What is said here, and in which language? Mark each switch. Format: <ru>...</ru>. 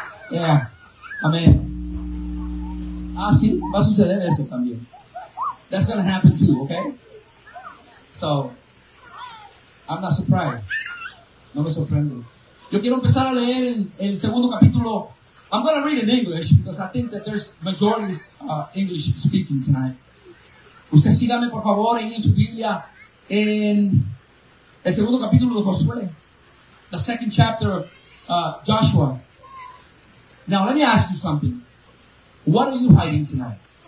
<es>Yeah. Amén. Ah, sí, va a suceder eso también.</es> <en>That's going to happen too, okay? So, I'm not surprised.</en> <es>No me sorprendo. Yo quiero empezar a leer el segundo capítulo.</es> <en>I'm going to read in English because I think that there's majority English speaking tonight.</en> <es>Usted sígame, por favor, en su Biblia, en el segundo capítulo de Josué.</es> <en>The second chapter, Joshua. Now, let me ask you something. What are you hiding tonight?</en>